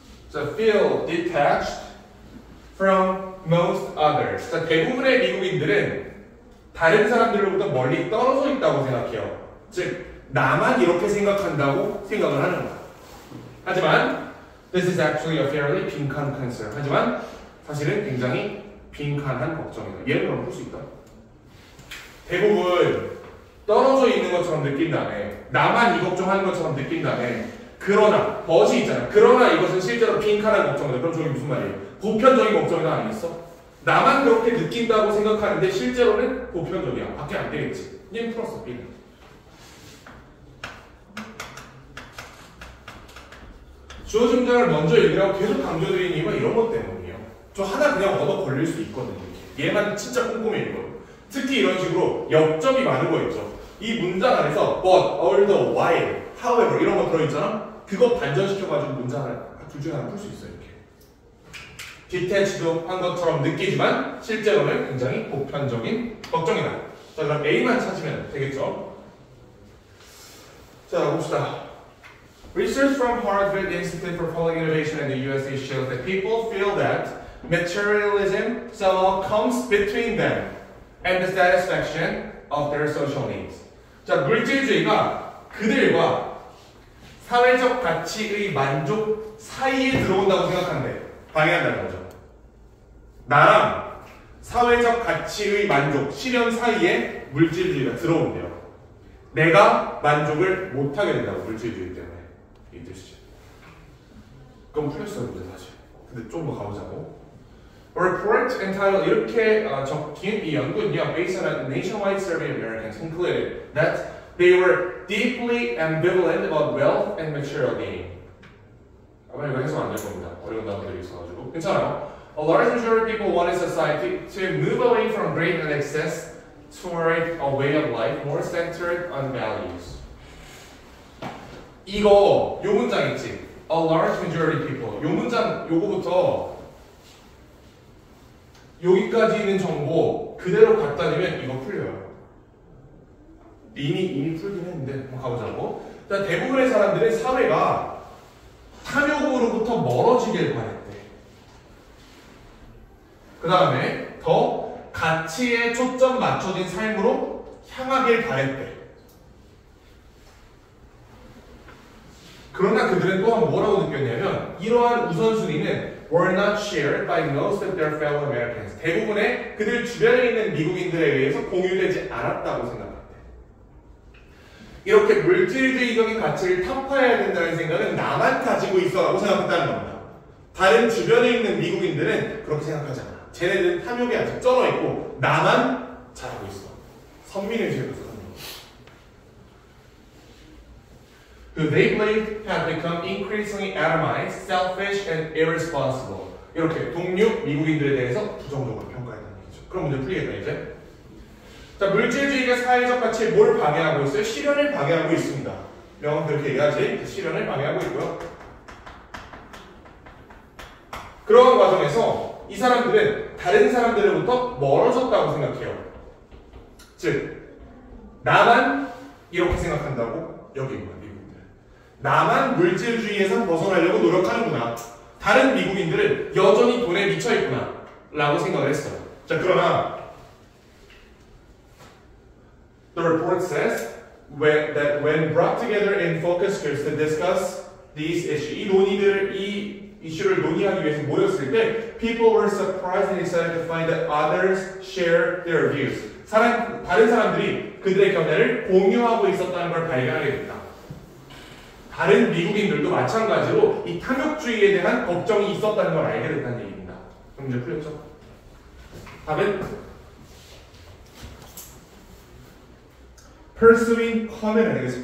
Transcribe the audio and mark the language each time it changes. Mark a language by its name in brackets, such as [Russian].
[English] 자, feel detached from most others. [Korean] 자, 대부분의 미국인들은 다른 사람들로부터 멀리 떨어져 있다고 생각해요. 즉, 나만 이렇게 생각한다고 생각을 하는 거야. 하지만 [English] this is actually a fairly [Korean] 빈칸 [English] concern. [Korean] 하지만 사실은 굉장히 빈칸한 걱정이다. 예를 들어 볼 수 있다. 대부분 떨어져 있는 것처럼 느낀 다음에 나만 이 걱정하는 것처럼 느낀 다음에 그러나 벗이 있잖아. 그러나 이것은 실제로 빈칸한 걱정이다. 그럼 저게 무슨 말이에요? 보편적인 걱정이다 아니겠어? 나만 그렇게 느낀다고 생각하는데 실제로는 보편적이야. 밖에 안 되겠지. 님 풀었어. B는. 주어 문장을 먼저 읽으라고 계속 강조드리는 이유가 이런 것 때문이에요. 저 하나 그냥 얻어 걸릴 수 있거든요. 얘만 진짜 꼼꼼히 읽어요. 특히 이런 식으로 역점이 많은 거 있죠. 이 문장 안에서 [English] but, although, while, however [Korean] 이런 거 들어있잖아. 그거 반전시켜가지고 문장을 둘 중에 하나 풀 수 있어요. 이렇게. detached도 한 것처럼 느끼지만 실제로는 굉장히 보편적인 걱정이다. 자, 그럼 A만 찾으면 되겠죠. 자, 봅시다. [English] Research from Harvard Institute for Public Innovation in the USA shows that people feel that materialism somehow comes between them and the satisfaction of their social needs. [Korean] 자, 물질주의가 그들과 사회적 가치의 만족 사이에 들어온다고 생각하는데 방해한다는 거죠. 나랑 사회적 가치의 만족, 실현 사이에 물질주의가 들어온대요. 내가 만족을 못하게 된다고, 물질주의 때문에. 이 뜻이죠. 그럼 풀렸어요, 문제 사실. 근데 좀 더 가보자고. [English] A report entitled [Korean] 이렇게 적힌 이 연구는요, [English] based on a nationwide survey of Americans, concluded that they were deeply ambivalent about wealth and material gain. [Korean] 아마 이거 해석 안 될 겁니다. 어려운 단어들이 있어가지고. 괜찮아요. [English] A large majority of people want a society to move away from great and excess toward a way of life more centered on values. [Korean] 이거 요 문장 있지? [English] A large majority of people. [Korean] 요 문장 요거부터 여기까지 있는 정보 그대로 갖다 대면 이거 풀려요. 이미 풀긴 했는데 한번 가보자고. 자, 대부분의 사람들은 사회가 탐욕으로부터 멀어지길 바랬대. 그 다음에 더 가치에 초점 맞춰진 삶으로 향하길 바랬대. 그러나 그들은 또한 뭐라고 느꼈냐면 이러한 우선순위는 [English] were not shared by most of their fellow Americans. [Korean] 대부분의 그들 주변에 있는 미국인들에 의해서 공유되지 않았다고 생각했대. 이렇게 물질주의적인 가치를 타파해야 된다는 생각은 나만 가지고 있어라고 생각했다는 겁니다. 다른 주변에 있는 미국인들은 그렇게 생각하지 않아. 쟤네들은 탐욕에 아직 쩔어 있고 나만 잘하고 있어. 선민의식으로 선민. [English] Who they believe have become increasingly atomized, selfish, and irresponsible. [Korean] 이렇게 동료 미국인들에 대해서 부정적으로 평가했다는 얘기죠. 그럼 문제 풀리겠다 이제. 자, 물질주의가 사회적 가치에 뭘 방해하고 있어요? 실현을 방해하고 있습니다. 명확히 그렇게 얘기하지. 실현을 방해하고 있고요. 그러한 과정에서 이 사람들은 다른 사람들로부터 멀어졌다고 생각해요. 즉, 나만 이렇게 생각한다고 여기구나, 미국인들. 나만 물질주의에서 벗어나려고 노력하는구나. 다른 미국인들은 여전히 돈에 미쳐있구나 라고 생각을 했어요. 자, 그러나 [English] The report says that when brought together in focus groups to discuss these issues, [Korean] 이 이슈를 논의하기 위해서 모였을 때 [English] people were surprised and excited to find that others share their views. [Korean] 다른 사람들이 그들의 견해를 공유하고 있었다는 걸 발견하게 됐다. 다른 미국인들도 마찬가지로 이 탐욕주의에 대한 걱정이 있었다는 걸 알게 됐다는 얘기입니다. 그럼 이제 풀렸죠? 답은 [English] pursuing common [Korean] 아니겠어요?